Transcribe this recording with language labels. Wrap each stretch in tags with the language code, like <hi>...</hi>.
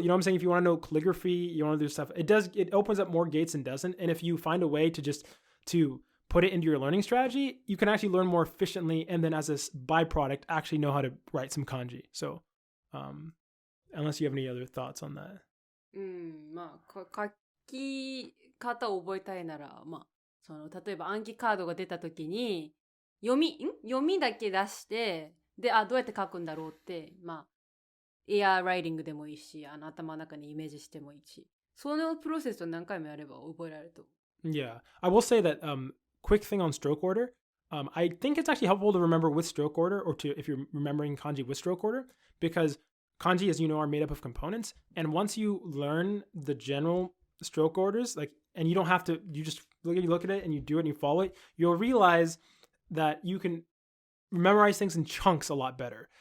<en>You know what I'm saying? If you want to know calligraphy, you want to do stuff, it opens up more gates than doesn't. And if you find a way to put it into your learning strategy, you can actually learn more efficiently. And then as a byproduct, actually know how to write some kanji. So, unless you have any other thoughts on that.</en> <ja>まあ、書き方を覚えたいなら、まあ、例えば暗記カードが出た時に、読みだけ出して、で、どうやって書くんだろうって、まあ、エアライティングでもいいし、頭の中にイメージしてもいいし、そのプロセスを何回もやれば覚えられると。</ja> <en>Yeah, I will say that quick thing on stroke order. I think it's actually helpful to remember with stroke order, or if you're remembering kanji with stroke order, because kanji, as you know, are made up of components. And once you learn the general stroke orders, and you don't have to, you just look at it and you do it and you follow it, you'll realize that you can memorize things in chunks a lot better.</en>